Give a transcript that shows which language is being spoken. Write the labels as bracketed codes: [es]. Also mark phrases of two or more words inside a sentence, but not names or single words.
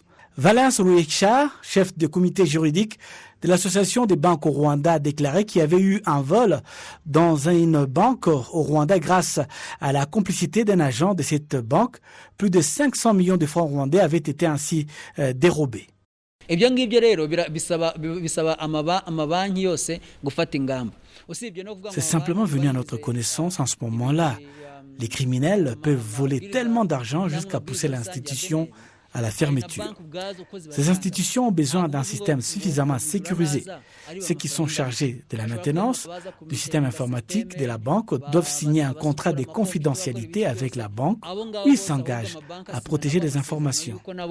[fr] Valens Ruecha, chef de comité juridique de l'Association des banques au Rwanda, a déclaré qu'il y avait eu un vol dans une banque au Rwanda grâce à la complicité d'un agent de cette banque. Plus de 500 millions de francs rwandais avaient été ainsi dérobés. [rw] ibyo ngibyo rero bisaba amabanki yose gufata ingamba. [fr] C'est simplement venu à notre connaissance en ce moment-là. Les criminels peuvent voler tellement d'argent jusqu'à pousser l'institution à la fermeture. Ces institutions ont besoin d'un système suffisamment sécurisé. Ceux qui sont chargés de la maintenance du système informatique de la banque doivent signer un contrat de confidentialité avec la banque où ils s'engagent à protéger les informations.